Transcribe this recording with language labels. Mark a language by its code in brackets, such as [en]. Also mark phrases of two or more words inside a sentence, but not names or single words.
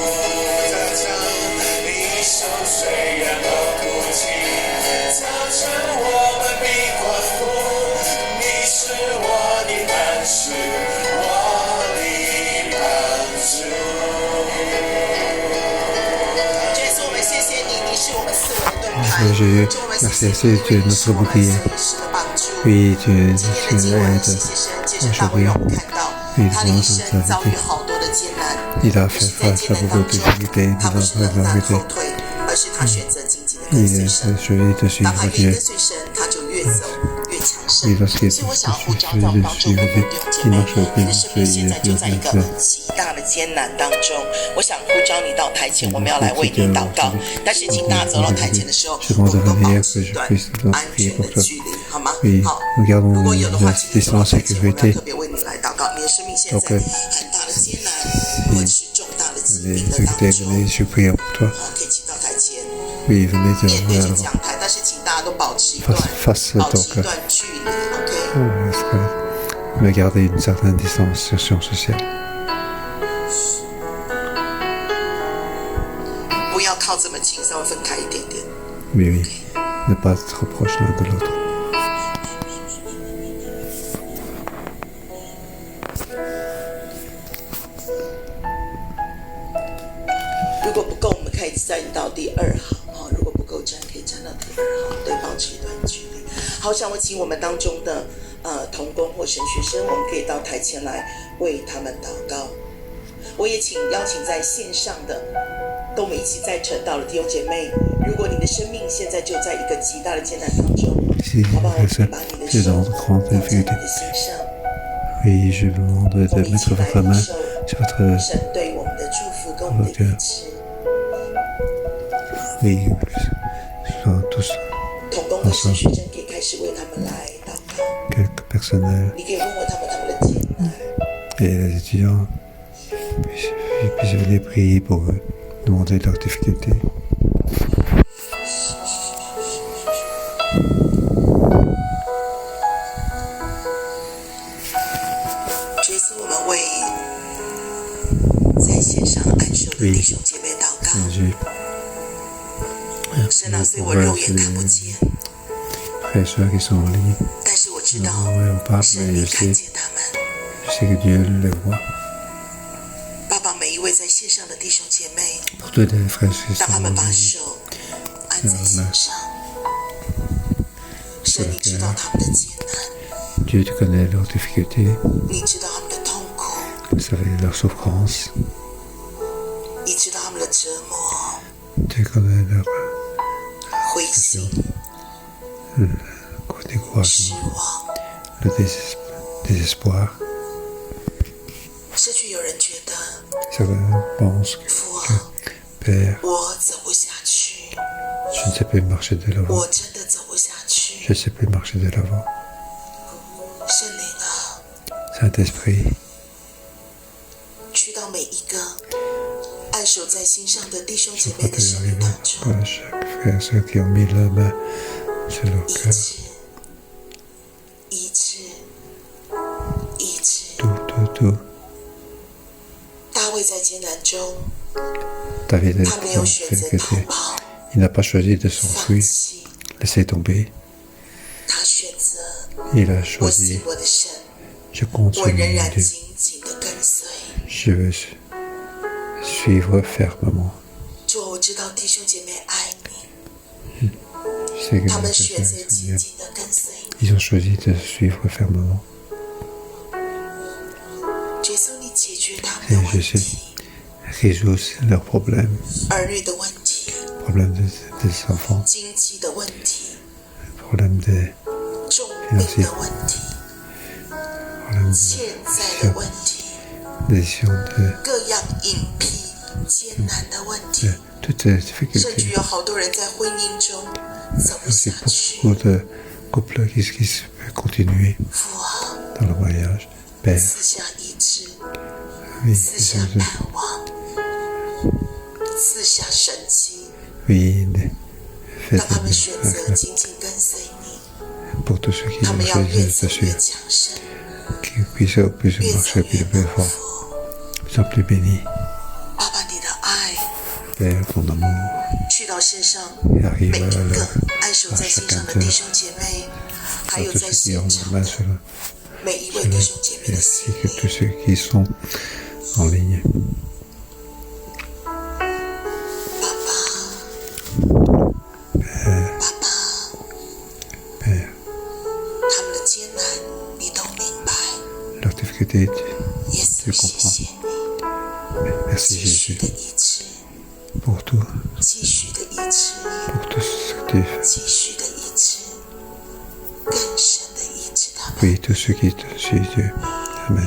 [zh] 一首虽然要哭泣，早晨我们必欢呼，你是我的磐石，我的帮助。耶稣，我们谢谢你，你是我们四维的盾牌。 Jésus, 主，我们 [fr] merci [zh] 谢谢你， [fr] tu es [zh] 你是 [fr] notre [zh] 我们 [fr] bouclier. [zh] 随时的帮助。 [fr] Oui, tu [zh] 今天的 [fr] es [zh] 经文， [fr] aide. [zh] 谢谢神，借着大卫让我们看到，他的一生遭遇好多的艰难， [fr] Il a [zh] 但 [fr] fait [zh] 是在 [fr] face [zh] 艰 [fr] à [zh] 难 [fr] beaucoup [zh] 当 [fr] de [zh] 中， [fr] difficultés, [zh] 他不是冷淡 [fr] de [zh] 后退，而是他选择紧紧的跟 [fr] Il [zh] 随 [fr] est [zh] 神。 [fr] celui de [zh] 当他 [fr] suivre [zh] 越跟 [fr] Dieu. [zh] 随神，他就越走越强盛。 [fr] Et lorsqu'il [zh] 所以我想要 [fr] est [zh] 呼召在我们当中的弟兄姐 [fr] il [zh] 妹， [fr] marche au [zh] 你 [fr] pays, [zh] 的生命现在就在一个 [fr] il [zh] 极大的艰难当中。我想呼召你到台前，我们要来为你祷告。但是请大家走到台前的时候，我们都保持一段安全的距离，好吗？ [fr] Oui, [zh] 好。 [fr] nous gardons [zh] 如果有的话， [fr] une [zh] 请你走到 [fr] distance [zh] 台前，我们要 [fr] sécurité. [zh] 特别为你来祷告。你的生命现在很大的艰难，或者是重大的疾 [fr] Venez, [zh] 病的当 [fr] venez, [zh] 中， [fr] venez, je prie pour toi. [zh] 可以请到台前。 [fr] Oui, venez [zh] 面对着 [fr] de [zh] 讲台，但是请大家都保持一段 [fr] face [zh] 保持 [fr] donc [zh] 一段距离 ，OK？ [fr] me garder une certaine distanciation sociale. [zh] 不要靠这么近，稍微分开一点点。 [fr] Oui, oui, ne pas être trop proche l'un de l'autre. [zh] 如果不够，我们可以站到第二行哈。如果不够站，可以站到第二行，对，保持一段距离。好，想我请我们当中的同工或神学生，我们可以到台前来为他们祷告。我也邀请在线上的，跟我们一起在晨祷的弟兄姐妹，如果你的生命现在就在一个极大的艰难当中，好不好？我们把你的手放在你的心上。 [fr] Oui, je vous demande de [zh] 我们一起 [fr] mettre [zh] 来 [fr] votre [zh] 领 [fr] main [zh] 受 [fr] sur votre... [zh] 神对我们的祝福跟我们的医治。 [fr] Oui, tous [zh] 同工和神学生可以开始为他们来祷告。 [fr] quelques personnels [zh] 你可以问问他们的艰难。 [fr] et les étudiants puissent venir prier pour eux, demander leurs difficultés. [zh] 这次我们为在线上按手的弟兄姐妹祷告。 Jésus, 神啊，虽我肉眼看不见， [fr] frères et sœurs qui sont en ligne, [zh] 但是我知道 [fr] on ne voit pas, [zh] 神 [fr] mais [zh] 你 [fr] je [zh] 看 [fr] sais, [zh] 见他们。 [fr] je sais que Dieu les voit. [zh] 爸爸，每一位在线上的弟兄姐妹， [fr] Pour tous les frères qui [zh] 当 [fr] sont [zh] 他 [fr] en [zh] 们把 [fr] ligne, [zh] 手按在线上，神你知道他们的艰难， [fr] Dieu tu connais leurs difficultés, [zh] 你知道他们的痛苦， [fr] tu savais leurs souffrances, [zh] 你知道他们的折磨、 [fr] tu connais leur [zh] 灰心、 [fr] découragement, [zh] 失望， [fr] le désespoir. [zh] 甚至有人觉得 [fr] Certains pensent [zh] 父啊， [fr] que Père, [zh] 我走不下去， [fr] je ne sais plus marcher de l'avant, [zh] 我真的走不下去。 [fr] je ne sais plus marcher de l'avant. [zh] 圣灵啊， [fr] Saint-Esprit, [zh] 去到每一个按按手在心上的弟兄姐妹 [fr] Je [zh] 的 [fr] crois [zh] 生命当 [fr] que [zh] 中， [fr] chaque frère et sœur qui ont mis la main sur leur [zh] 医 [fr] cœur, [zh] 治，医治，医治。 [fr] tout. [zh] 大卫在艰难中， David 他没有选择 [fr] a [zh] 逃 [fr] fait, [zh] 跑、 [fr] il n'a pas choisi de [zh] 放 [fr] s'enfuir, [zh] 弃， [fr] laisser tomber. [zh] 他选择 [fr] Il a [zh] 我 [fr] choisi, [zh] 信我的神， [fr] je compte [zh] 我 [fr] sur [zh] 仍 [fr] mon [zh] 然 [fr] Dieu. [zh] 紧紧的跟随。 [fr] Je veux suivre fermement. [zh] 主，我知道弟兄姐妹爱你， [fr] Je sais que [zh] 他们 [fr] mes [zh] 选 [fr] frères [zh] 择 [fr] et [zh] 紧 [fr] sœurs, [zh] 紧的跟随你。 [fr] ils ont choisi de suivre fermement. [zh] 耶稣，你解决他们 [fr] Et [zh] 的 [fr] je [zh] 问 [fr] sais [zh] 题， [fr] résoudre leurs problèmes, [zh] 儿女的问题， [fr] problèmes des enfants, [zh] 经济的问题， [fr] problèmes des [zh] 重病的问题， [fr] problèmes [zh] 欠债的问题， [fr] d'édition de [zh] 各样隐蔽艰难的问题， [fr] toutes ces [zh] 甚至 [fr] difficultés. [zh] 有好多人在婚姻中走不 [fr] Aussi [zh] 下去。 [fr] beaucoup de couples qui se peuvent continuer [zh] 父啊， [fr] dans le mariage. Père, [zh] 赐下医治， [fr] oui, [zh] 赐下 [fr] je- [zh] 盼望，赐下神迹， [fr] oui, faites [zh] 让他们 [fr] des [zh] 选择 [fr] miracles [zh] 紧紧跟随你。 [fr] pour tous ceux qui [zh] 他 [fr] ont [zh] 们要 [fr] choisi [zh] 越 [fr] de [zh] 走 [fr] te [zh] 越 [fr] suivre, [zh] 强盛， [fr] qui puissent [zh] 越走 [fr] marcher [zh] 越 [fr] plus [zh] 丰 [fr] fort, [zh] 富。 [fr] plus en plus bénis. [zh] 爸爸，你的爱 [fr] Père, ton amour [zh] 去到线上 [fr] arrive [zh] 每一 [fr] à [zh] 个 [fr] leur- [zh] 按手 [fr] à [zh] 在心 [fr] chacun [zh] 上的 [fr] d'eux, [zh] 弟兄姐妹，还 [fr] à [zh] 有 [fr] tous [zh] 在 [fr] ceux qui [zh] 现 [fr] ont [zh] 场 [fr] la main [zh] 的 [fr] sur le [zh] 每一位弟兄姐妹 [fr] et [zh] 的 [fr] ainsi [zh] 心 [fr] que [zh] 里。 [fr] tous ceux qui sont en ligne. [zh] 爸爸，爸爸， [fr] Père, [zh] 他们的艰难你都明白。 [fr] leur difficulté, [zh] 耶稣， [fr] tu [zh] 谢 [fr] comprends. [zh] 谢你， [fr] Merci [zh] 继续 Jésus 的医治， [fr] pour tout, [zh] 继续的医治， [fr] pour tout ce que tu fais. [zh] 继续的医治，更深的医治他们。 [fr] Oui, tous ceux qui te suivent, Dieu. Amen.